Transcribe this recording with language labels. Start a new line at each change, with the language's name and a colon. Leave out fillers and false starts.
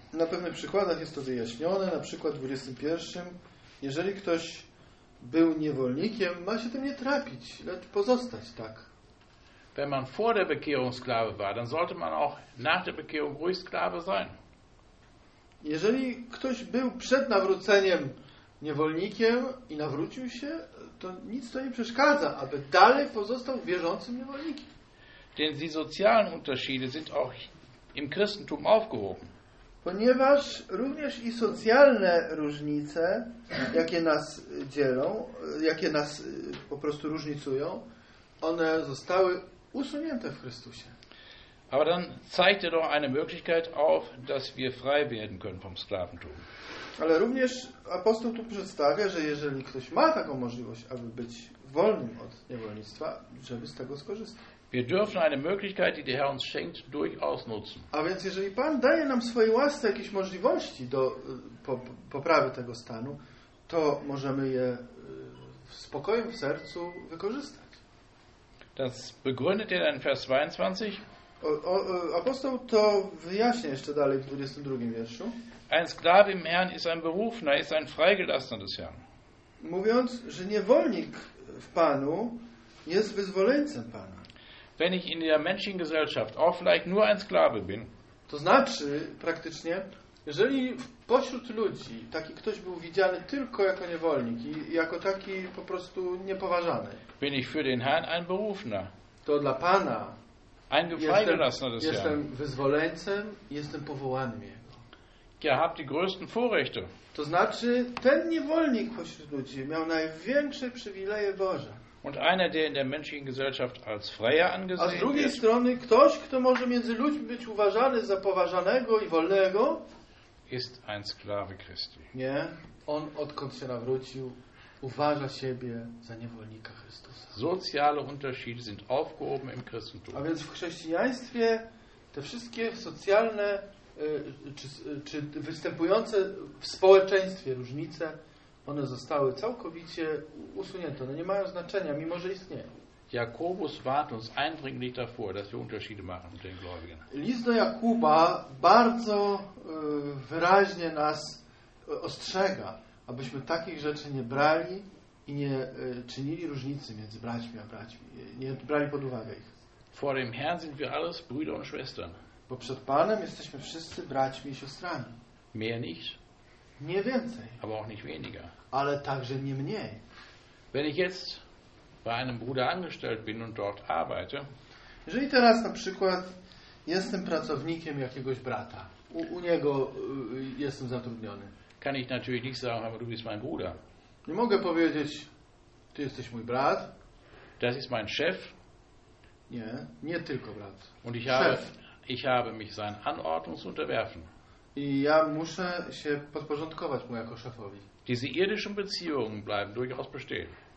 Polish: Na pewnych przykładach jest to wyjaśnione, na przykład w 21, jeżeli ktoś był niewolnikiem, ma się tym nie trapić, lecz pozostać tak.
German: wenn man vor der Bekehrung Sklave war, dann sollte man auch nach der Bekehrung ruhig Sklave sein.
Polish: Jeżeli ktoś był przed nawróceniem niewolnikiem i nawrócił się, to nic to nie przeszkadza, aby dalej pozostał wierzącym niewolnikiem.
German: Denn die sozialen Unterschiede sind auch im Christentum aufgehoben.
Polish: Ponieważ również i socjalne różnice, jakie nas dzielą, jakie nas po prostu różnicują, one zostały usunięte w Chrystusie.
German: Aber dann zeigt er doch eine Möglichkeit auf, dass wir frei werden können vom Sklaventum.
Polish: Ale również apostoł tu przedstawia, że jeżeli ktoś ma taką możliwość, aby być wolnym od niewolnictwa, żeby z tego skorzystać.
German: Wir dürfen eine Möglichkeit, die der Herr uns schenkt, durchaus nutzen.
Polish: A więc jeżeli Pan daje nam swojej łasce jakieś możliwości do poprawy tego stanu, to możemy je w spokojem w sercu wykorzystać.
German: Das begründet er in Vers 22.
Polish: Apostoł to wyjaśnia jeszcze dalej w 22 wierszu.
German: Ein Sklave im Herrn ist ein Berufener, ist ein Freigelassener des Herrn.
Polish: Mówiąc, że niewolnik w Panu jest wyzwoleńcem Pana.
German: Wenn ich in der menschlichen Gesellschaft auch vielleicht nur ein Sklave bin.
Polish: To znaczy praktycznie, jeżeli pośród ludzi taki ktoś był widziany tylko jako niewolnik i jako taki po prostu niepoważany.
German: Bin ich für den Herrn ein Berufener.
Polish: To dla Pana
German: ein Freigelassener des Herrn.
Polish: Jestem wyzwoleńcem, jestem powołanym Jego.
German: Ja, habt die größten Vorrechte.
Polish: To znaczy, ten niewolnik pośród ludzi miał największe przywileje Boże.
German: Und einer, der in der menschlichen Gesellschaft als freier angesehen wird.
Polish: A z drugiej strony ktoś, kto może między ludźmi być uważany za poważanego i wolnego,
German: ist ein Sklave Christi.
Polish: Nie, on odkąd się nawrócił, uważa siebie za niewolnika Chrystusa.
German: Soziale Unterschiede sind aufgehoben im Christentum.
Polish: A więc w chrześcijaństwie te wszystkie socjalne czy występujące w społeczeństwie różnice, one zostały całkowicie usunięte. One nie mają znaczenia, mimo że istnieją.
German: Jakobus warnt uns eindringlich davor, dass wir Unterschiede machen mit den Gläubigen.
Polish: List do Jakuba bardzo wyraźnie nas ostrzega, abyśmy takich rzeczy nie brali i nie czynili różnicy między braćmi a braćmi. Nie brali pod uwagę ich.
German: Vor dem Herrn sind wir alles Brüder und Schwestern.
Polish: Bo przed Panem jesteśmy wszyscy braćmi i siostrami.
German: Mehr nicht.
Polish: Nie więcej.
German: Aber auch nicht weniger.
Polish: Ale także nie mniej.
German: Wenn ich jetzt bei einem Bruder angestellt bin und dort arbeite.
Polish: Jeżeli teraz na przykład jestem pracownikiem jakiegoś brata. U niego jestem zatrudniony.
German: Kann ich natürlich nicht sagen, aber du bist mein Bruder.
Polish: Nie mogę powiedzieć, ty jesteś mój brat.
German: Das ist mein Chef.
Polish: Nie, nie tylko brat.
German: Und ich habe Chef. Ich habe mich seinen Anordnungen zu unterwerfen.
Polish: I ja muszę się podporządkować mu jako szefowi.
German: Diese irdischen Beziehungen bleiben durchaus bestehen.